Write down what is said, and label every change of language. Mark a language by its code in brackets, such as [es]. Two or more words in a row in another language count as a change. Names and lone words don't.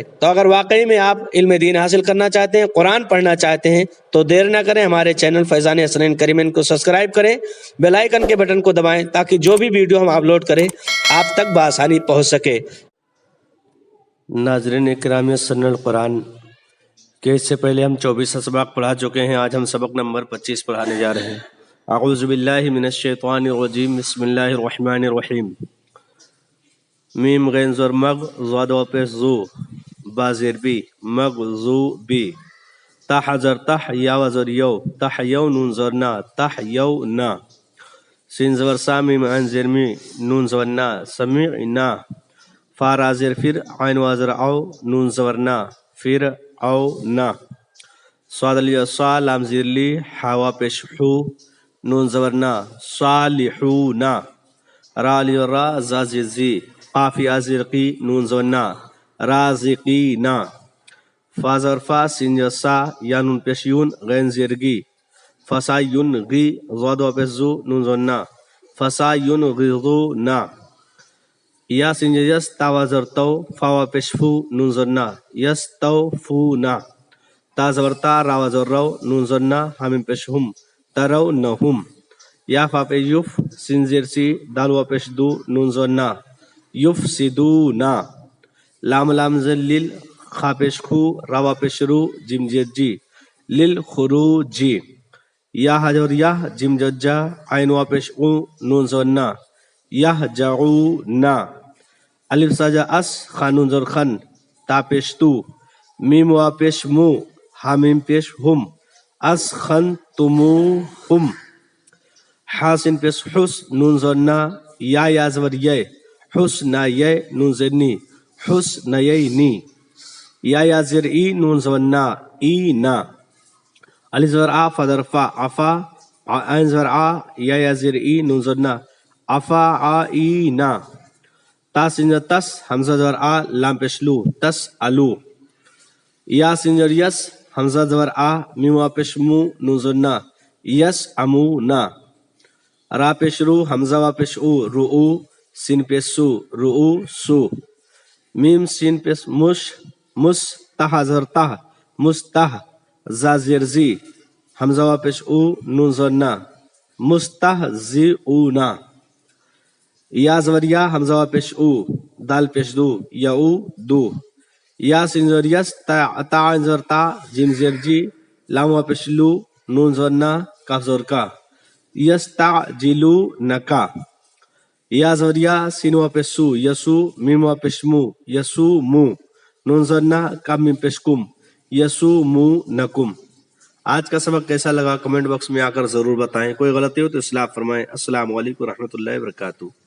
[ur] تو اگر واقعی میں آپ علم دین حاصل کرنا چاہتے ہیں، قرآن پڑھنا چاہتے ہیں، تو دیر نہ کریں، ہمارے چینل فیضان حسنین کریمین کو سبسکرائب کریں، [en] bell icon [ur] کے بٹن کو دبائیں تاکہ جو بھی ویڈیو ہم اپلوڈ کریں آپ تک بآسانی پہنچ سکے۔ ناظرین اکرامی، یسرنال قرآن کہ اس سے پہلے ہم 24 اسباق پڑھا چکے ہیں، آج ہم سبق نمبر 25 پڑھانے جا رہے ہیں۔ [ar] اعوذ باللہ من الشیطان الرجیم، بسم اللہ الرحمن الرحیم۔ [ur] میم غین زر مغ، زاد و پیش زو، با زیر بی، مغ زو بی، تح زر تح، یا وزر یو، تح یو نون زر نا، تح یو نا، سین زور سا میم عین زیر می، نون زور نا، سمیع نا، فا را زیر فر، عین وازر او، نون زور نا، فر او نا، صاد لی صا، لام زیر لی، حوا پیش حو، نون زور نا، صالحونا، را لی را، زا زیر زی، قافی ازرقی، نون زونا، رازقینا، فا زر فا، سین سا، یا نون پیش یون، غین زیرگی، فسا یون غی، زاد و پیش زو، نون زونا، فسا یون غیظونا، یا سین یس، تا وزر تو، فا و پیش فو، نون زونا، یس تو فونا، تا زور تا، را وزر رو، نون زونا، ہمیں پیش ہم، ترو نہم، یا فا پیش یف، سین زیر سی، دال و پیش دو، نون زونا، یفسدونا، لام لام زلیل، خا پیش خو، روا پیش رو، جیم جید جی، للخروجی، یا حجر یا، جیم ججا، عین وا پیش او، نون زونا، یحجعونا، الف سجا اس، خانون زر خن، تا پیش تو، میم وا پیش مو، حامیم پیش ہم، اس خن تمو ہم، حاسن پیش حس، نون زونا، یا زور یہ، حسنا یہ، نون زر نی، حسنا یہ نی، یا زر ای، نون زور نا، ای نا، علی زور آ، فدر فا، عفا، عین زور آ، یا زر ای، نون زور نا، عفا آ ای نا، تا سنجر تس، حمزہ زور آ، لام پیش لو، تس الو، یا سنجر یس، حمزہ زور آ، میوا پیش مو، نون زور نا، یس امو نا، را پیش رو، حمزہ وا پیش او، رو، سین پیش سو، رو سو، میم سین پیش مش، مس، تہ زر تہ، مستہ، زا زیر زی، حمزہ وا پیش او، نون زور نا، مستہزئونا، یا زور یا، حمزہ وا پیش او، دال پیش دو، یا او دو، یا سین زور یس، تا عین زور تا، جیم زیر جی، لام وا پیش لو، نون زور نا، کاف زور کا، یستعجلونکا، یا زور یا، سین وا پیش سو، یسو، میم وا پیش مو، یسو مو، نون زور نا، کام میم پیش کم، یسو مو نکم۔ آج کا سبق کیسا لگا [en] comment box [ur] میں آ کر ضرور بتائیں، کوئی غلطی ہو تو اصلاح فرمائیں۔ [ar] السلام علیکم ورحمۃ اللہ وبرکاتہ۔